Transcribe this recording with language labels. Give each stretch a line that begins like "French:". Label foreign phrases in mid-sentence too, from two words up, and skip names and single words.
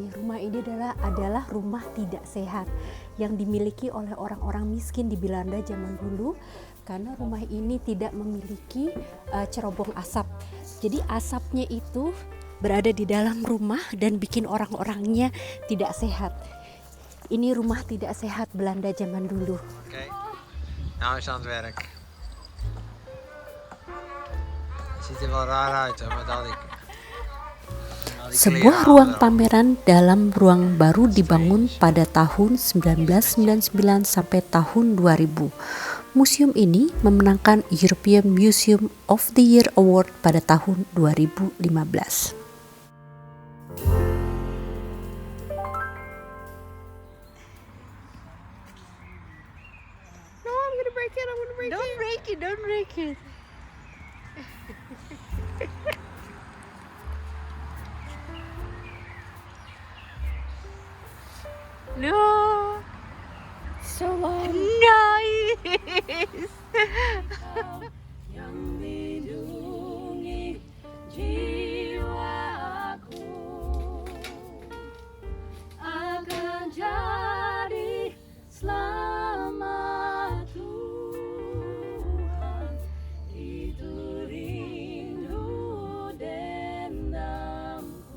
Indonesian: Rumah ini adalah rumah tidak sehat yang dimiliki oleh orang-orang miskin di Belanda zaman dulu, karena rumah ini tidak memiliki cerobong asap. Jadi asapnya itu berada di dalam rumah dan bikin orang-orangnya tidak sehat. Ini rumah tidak sehat Belanda zaman dulu.
Dutch: Oké, nou is aan het werk. Het ziet er wel raar uit, hè, met al die
Indonesian: Sebuah ruang pameran dalam ruang baru dibangun pada tahun 1999 sampai tahun 2000. Museum ini memenangkan European Museum of the Year Award pada tahun 2015.
English: No, I'm gonna break it. Don't break it. No. So nice.
Indonesian: Yang lindungi jiwaku akan jadi selamat Tuhan, itu rindu dendamku.